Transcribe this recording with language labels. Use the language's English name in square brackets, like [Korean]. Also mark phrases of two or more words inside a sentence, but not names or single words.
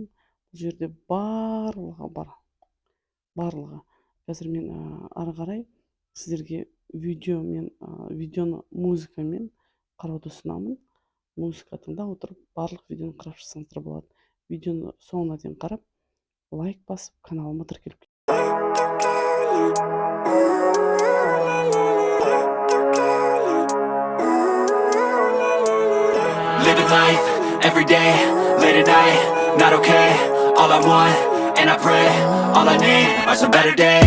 [Kazakh] Бұл жерде барлығы бар. Барлығы. Қазір мен ары қарай сіздерге видеоны музыкамен қарауды ұсынамын. Музыка тыңдап отырып, барлық видеоны қарап шықсаңыздар болады. Видеоны соңына дейін қарап, лайк басып, каналыма тіркеліп кетіңіздер. [English] Living life, every day, late at night, not okay. All I want, and I pray, all I need are some better days.